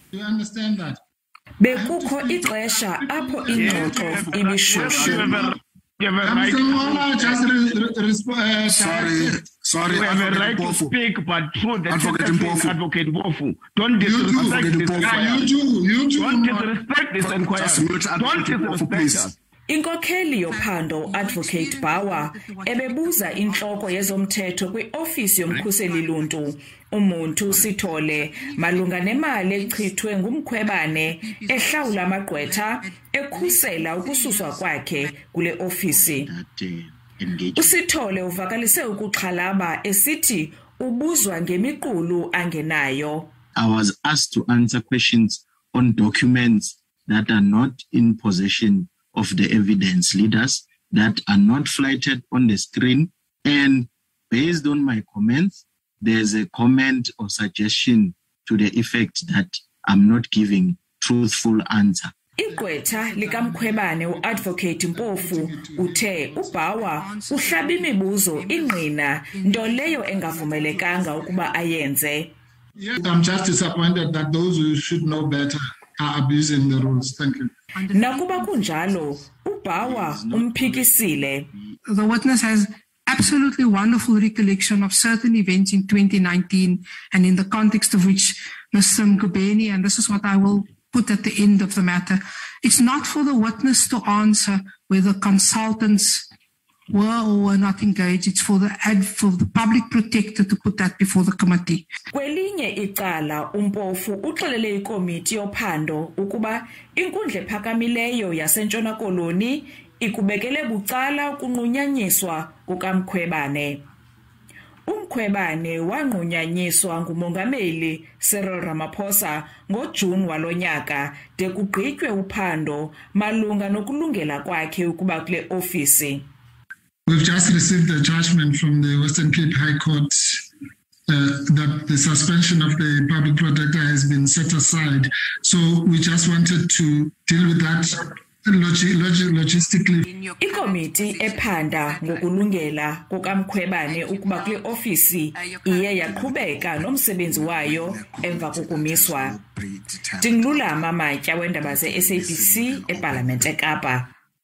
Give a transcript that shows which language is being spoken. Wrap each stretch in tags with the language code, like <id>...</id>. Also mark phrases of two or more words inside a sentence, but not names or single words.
<en>You understand that?</en> <xh>Bekukho ixesha apho ingxoxo ibishushu.</xh> <en>Sorry, we have a right to speak, but through the Advocate Mpofu. Don't disrespect this inquiry. Don't disrespect this inquiry. Don't disrespect us.</en> <xh>Inkokheli yophando Advocate Bawa ebebuza inhloko yezomthetho kwi-ofisi yomkhuseli luntu umuntu Sithole malunga nemali echithwe ngumkhwebane ehlawula amagqwetha ekhusela ukususwa kwakhe kule ofisi. USithole uvakalise ukuxhalaba esithi ubuzwa ngemiqulu angenayo.</xh> <en>I was asked to answer questions on documents that are not in possession of the evidence leaders, that are not flighted on the screen, and based on my comments, there's a comment or suggestion to the effect that I'm not giving truthful answer.</en> <xh>Igqwetha likaMkhwebane uAdvocate Mpofu uthe uBawa uhlaba imibuzo ingqina nto leyo engavumelekanga ukuba ayenze.</xh> <en>I'm just disappointed that those who should know better are abusing the rules. Thank you.</en> <xh>Nakuba kunjalo uBawa umphikisile.</xh> <en>The witness has absolutely wonderful recollection of certain events in 2019 and in the context of which Mr. Mkhwebane, and this is what I will put at the end of the matter, it's not for the witness to answer whether consultants were or were not engaged. It's for the public protector to put that before the committee.</en> <xh>Kwelinye icala uMpofu uxelele ikomiti yophando ukuba inkundla ephakamileyo yaseNtshona Koloni ikubekele bucala ukunqunyanyiswa kukaMkhwebane. uMkhwebane wanqunyanyiswa ngumongameli Cyril Ramaphosa ngoJuni walonyaka de kugqitywe uphando malunga nokulungela kwakhe ukuba kule ofisi.</xh> <en>We've just received a judgment from the Western Cape High Court that the suspension of the public protector has been set aside. So we just wanted to deal with that logistically.</en> <xh>Ikomiti ephanda ngokulungela kukaMkhwebane ukuba kule ofisi iye yaqhubeka nomsebenzi wayo emva kokumiswa. Dinglula Mamatya wendaba ze SABC eParlamente eKapa.</xh>